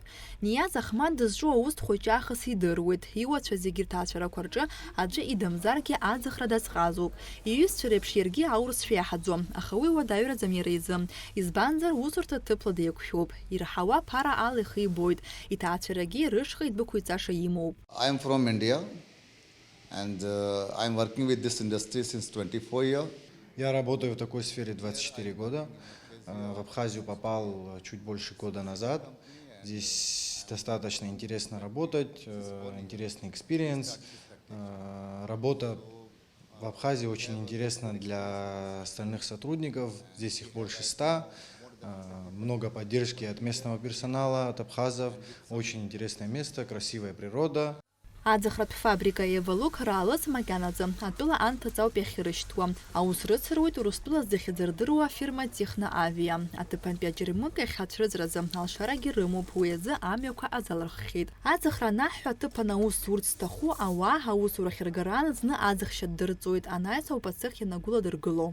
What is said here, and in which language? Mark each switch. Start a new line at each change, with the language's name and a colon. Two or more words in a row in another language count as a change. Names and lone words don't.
Abkhazian: Ниаз Ахмад дызҿу аус дхәыҷаахыс идыруеит. Иуацәа зегьы рҭаацәарақәа рҿы аӡәы идамзаргьы аӡахра дазҟазоуп. Иҩызцәа реиԥш иаргьы аурысшәа иаҳаӡом, аха уи уадаҩраӡам иара изы. Избанзар усурҭа ҭыԥла деиқәшәоуп. Ирҳауа ԥара ала ихы ибоит. Иҭаацәарагьы рышҟа идәықәиҵаша имоуп.
English: I am from India and I am working with this industry since 24 years.
Russian: Я работаю в такой сфере 24 года. В Абхазию попал чуть больше года назад. Здесь достаточно интересно работать, интересный экспириенс. Работа в Абхазии очень интересна для остальных сотрудников. Здесь их больше 100. Много поддержки от местного персонала, от абхазов. Очень интересное место, красивая природа.
Abkhazian: Аӡахратә фабрика Евалук раалыҵ макьанаӡа атәыла анҭыҵауп иахьырышьҭуа. Аус рыцыруеит Урыстәыла захьӡырдыруа фирма Техноавиа. Аҭыԥантәи аџьармыкь иахьацәрыҵразы алшарагьы рымоуп, уи азы амҩақәа азалырххьеит. Аӡахра анаҳҳәа аҭыԥан аус зурц зҭаху ауаа аусурахь ргара зны аӡыхшьа ддырҵоит, анаҩс ауп ацех ианагәыладыргыло.